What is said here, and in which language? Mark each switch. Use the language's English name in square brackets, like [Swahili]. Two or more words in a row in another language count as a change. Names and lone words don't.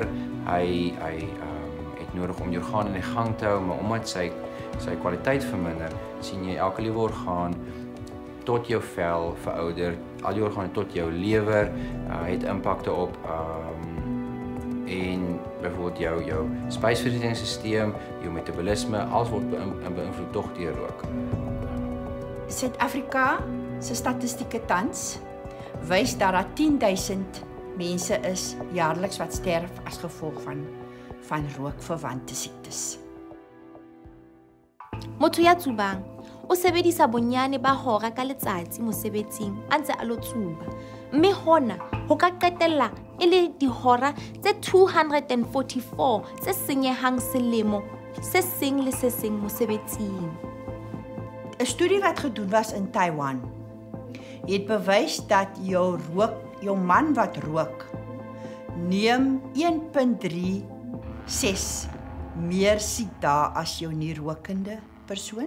[Afrikaans] Hy het nodig om die organe in die gang te hou, maar omdat sy kwaliteit verminder, sien jy elke liewe orgaan tot jou vel verouder, al die organe tot jou lewer het impakte op en byvoorbeeld jou spysverteringsstelsel, jou metabolisme, alles word beïnvloed tog deur rook. Suid-Afrika se statistieke tans wys dat daar 10.000 mense is jaarliks wat sterf as gevolg van rookverwante siektes. [Southern Sotho] Motho ya tsubang o sebedisa bonyane ba hora ka letsatsi mosebetsing a ntse a lo tsuba. Mme hona ho ka qetella e le dihora tse 244 tse senyehang selemo se seng le se seng mosebetsing. [Afrikaans] 'n Studie wat gedoen was in Taiwan het bewys dat jou man wat rook neem 1.36 meer siekdae as jou nie rokende persoon.